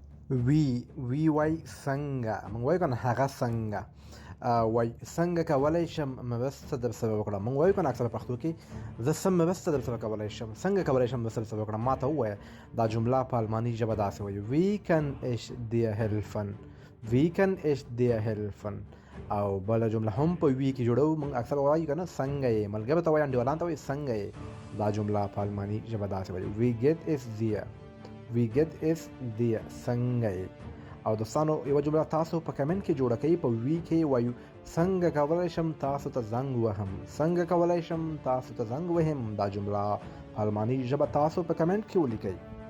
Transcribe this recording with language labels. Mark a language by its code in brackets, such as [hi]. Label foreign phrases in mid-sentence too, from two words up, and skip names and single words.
[ps] وی وای څنګه موږ وایو کنه هغه څنګه وای څنګه کولای شم مرسته در سره وکړم موږ وایو کنه اکثر پښتو کې زه څه مرسته در سره کولای شم څنګه کولای شم در سره وکړم ما ته ووایه دا جمله په الماني ژبه داسې وایي [de] wie kann ich dir helfen wie kann ich dir helfen [ps] او بله جمله هم په وی کې جوړو موږ اکثر وایو کنه څنګه یې ملګرو ته وایي انډیوالانو ته وایي څنګه یې دا جمله په الماني ژبه داسې وایي [de] wie geht es dir wie geht es dir [ps] څنګه او دوستانو یو جمله تاسو په کمنټ کې جوړه کړئ په وی کې وایو څنګه کولای شم تاسو ته زنګ وهم څنګه کولای شم تاسو ته زنګ وهم دا جمله الماني ژبه تاسو په کمنټ کې ولیکئ